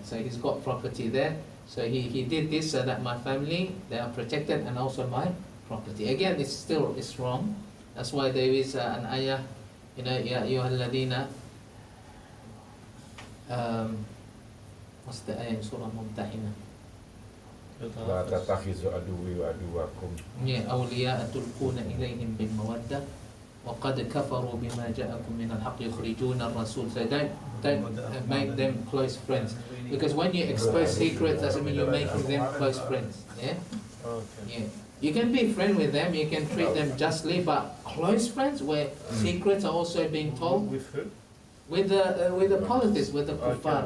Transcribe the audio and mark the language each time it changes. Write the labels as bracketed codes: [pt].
[en] So he's got property there. So he did this so that my family, they are protected, and also my property. Again, it's wrong. That's why there is an ayah, Ya ayyuhalladhina, what's the ayah in Surah Mumtahina? [ar] لا تتخذوا عدوي وعدوكم أولياء تلقون إليهم بالمودة وقد كفروا بما جاءكم من الحق يخرجون الرسول. [en] So don't make them close friends, because when you expose secrets, doesn't mean you're making them close friends. Yeah. Okay. Yeah. You can be friend with them, you can treat them justly, but close friends where secrets are also being told. With who? With the politics, with the kuffar,